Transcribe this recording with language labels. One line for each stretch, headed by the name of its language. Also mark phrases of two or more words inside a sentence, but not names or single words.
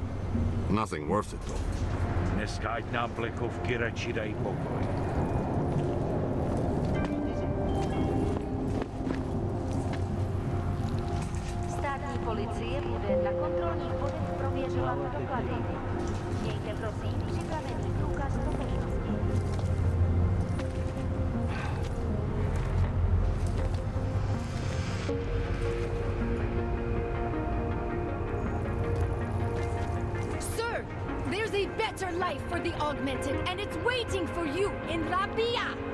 English: Nothing worth it, though.
Czech: Státní policie bude na kontrolních bodech prověřovat doklady. Mějte prosím připravený průkaz totožnosti.
English: Sir, there's a better life for the augmented, and it's waiting for you in Rabia.